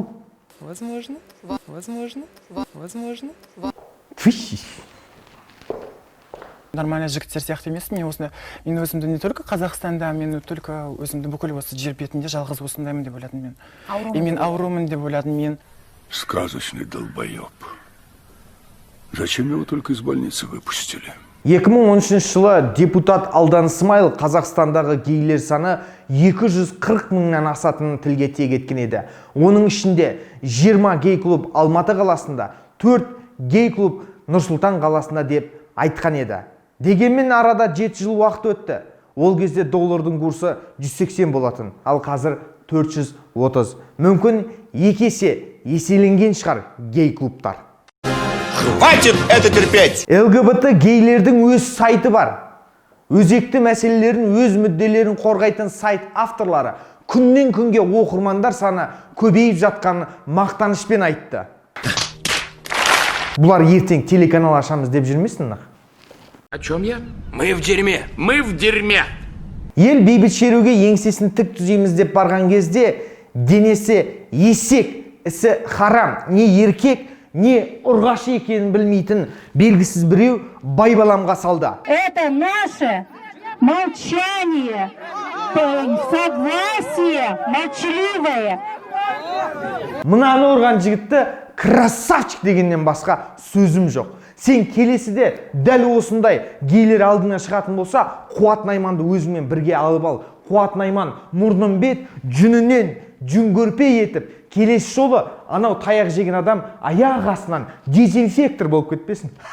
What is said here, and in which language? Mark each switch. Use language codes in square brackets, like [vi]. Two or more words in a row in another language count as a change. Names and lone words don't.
[ru] Возможно. [kk] Нормальный жігіттер сияқты емес. Мен өзімді [ru] не только [kk] Қазақстанда, мен только өзімді бүкіл осы жер бетінде жалғыз осындаймын деп ойладым мен. И мен аурумын деп ойладым мен. [ru] Сказочный долбоеб. Зачем его только из больницы выпустили? [kk] 2013 жылы депутат Алдан Смайыл Қазақстандағы гейлер саны 240 мыңнан асатынын тілге тиек еткен еді. Оның ішінде 20 гей-клуб Алматы қаласында, 4 гей-клуб Нұр-Сұлтан қаласында деп айтқан еді. Дегенмен арада 7 жыл уақыт өтті. Ол кезде доллардың курсы 180 болатын, ал қазір 430. Мүмкін еселенген шығар гей-клубтар. [ru] Хватит это терпеть! [kk] ЛГБТ гейлердің өз сайты бар. Өзекті мәселелерін, өз мүдделерін қорғайтын сайт авторлары күннен күнге оқырмандар саны көбейіп жатқанын мақтанышпен айтты. Бұлар ертең телеканал ашамыз деп жүрмесін? [ru] О чем я? Мы в дерьме! Мы в дерьме! [kk] Ел бейбіт шеруге еңсесін тік түзейміз деп барған кезде денесі есек, ісі харам, не еркек, не ұрғашы екенін білмейтін белгісіз біреу байбаламға салды. [ru] Это наше молчание, согласие, молчаливое. [kk] Мынаны ұрған жігітті красавчик дегеннен басқа сөзім жоқ. Сен келесіде дәл осындай гейлер алдына шығатын болса, Қуат Найманды өзімен бірге алып ал. Қуат Найман мұрнын бет, жүнінен жүн көрпе етіп, келесі жолы анау таяқ жеген адам аяқ астынан дезинфектор болып кетпесін.